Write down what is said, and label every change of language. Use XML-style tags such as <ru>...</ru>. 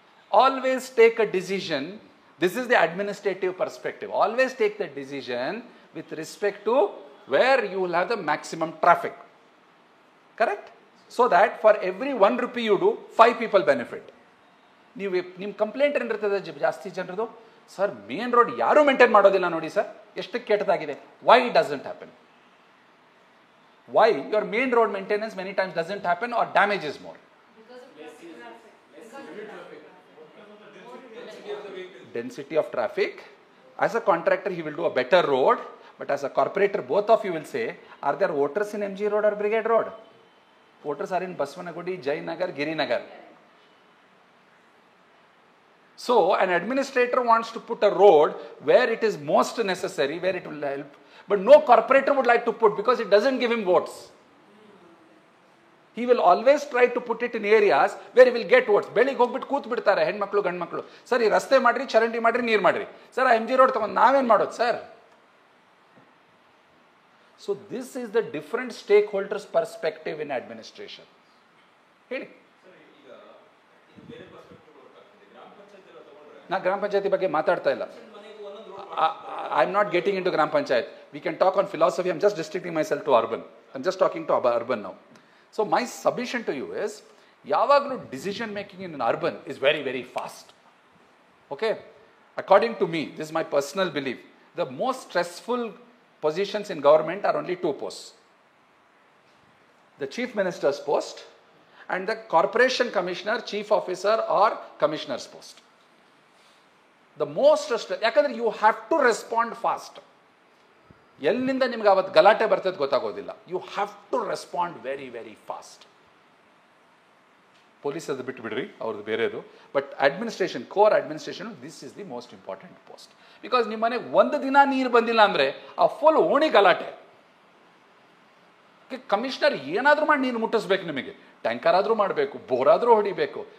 <en>Always take a decision. This is the administrative perspective. Always take the decision with respect to where you will have the maximum traffic. Correct? So that for every 1 rupee you do, 5 people benefit.</en> <kn>ನಿಮ್ಮ complaint ಏನಿರ್ತದೆ ಜಾಸ್ತಿ ಜನರದು? Sir main road ಯಾರೂ maintain ಮಾಡೋದಿಲ್ಲ ನೋಡಿ sir, ಎಷ್ಟು ಕೆಟ್ಟದಾಗಿದೆ.</kn> <en>Why it doesn't happen? Why your main road maintenance many times doesn't happen or damage is more? Density of traffic. As a contractor he will do a better road, but as a corporator both of you will say, are there voters in MG Road or Brigade Road? Voters are in Baswanagudi, Jayanagar, Girinagar. So an administrator wants to put a road where it is most necessary, where it will help. But no corporator would like to put because it doesn't give him votes. He will always try to put it in areas where he will get votes.</en> <kn>ಬೆಳಿಗ್ಗೆ ಹೋಗ್ಬಿಟ್ಟು ಕೂತ್ ಬಿಡ್ತಾರೆ ಹೆಣ್ಮಕ್ಳು ಗಂಡ್ಮಕ್ಳು. Sir ಈ ರಸ್ತೆ ಮಾಡ್ರಿ, ಚರಂಡಿ ಮಾಡ್ರಿ, ನೀರು ಮಾಡ್ರಿ. ಸರ್ MG ರೋಡ್ ತಗೊಂಡು ನಾವೇನು ಮಾಡೋದು sir?</kn> <en>So this is the different stakeholders perspective in administration.</en> <kn>ಹೇಳಿ. ನಾ ಗ್ರಾಮ ಪಂಚಾಯತಿ ಬಗ್ಗೆ ಮಾತಾಡ್ತಾ ಇಲ್ಲ.</kn> <en>I am not getting into gram panchayat. We can talk on philosophy. I am just restricting myself to urban. I am just talking to urban now. So my submission to you is,</en> <kn>yavaglu</kn> <en>decision making in urban is very, very fast. Okay? According to me, this is my personal belief, the most stressful positions in government are only two posts. The chief minister's post and the corporation commissioner, chief officer or commissioner's post. The most</en> <kn>ಯಾಕಂದ್ರೆ</kn> <en>you have to respond fast.</en> <kn>ಎಲ್ಲಿಂದ ನಿಮ್ಗೆ ಅವತ್ತು ಗಲಾಟೆ ಬರ್ತದೆ ಗೊತ್ತಾಗೋದಿಲ್ಲ.</kn> <en>You have to respond very, very fast.</en> <kn>Police ಅದು ಬಿಟ್ಟು ಬಿಡ್ರಿ, ಅವ್ರದ್ದು ಬೇರೆದು.</kn> <en>But administration, core administration, this is the most important post.</en> <kn>Because ನಿಮ್ಮ ಮನೆಗೆ ಒಂದು ದಿನ ನೀರು ಬಂದಿಲ್ಲ ಅಂದರೆ ಆ ಫುಲ್ ಓಣಿ ಗಲಾಟೆ. ಕಮಿಷನರ್ ಏನಾದರೂ ಮಾಡಿ ನೀರು ಮುಟ್ಟಿಸ್ಬೇಕು ನಿಮಗೆ. ಟ್ಯಾಂಕರ್ ಆದರೂ ಮಾಡಬೇಕು, ಬೋರ್ ಆದರೂ ಹೊಡಿಬೇಕು.</kn>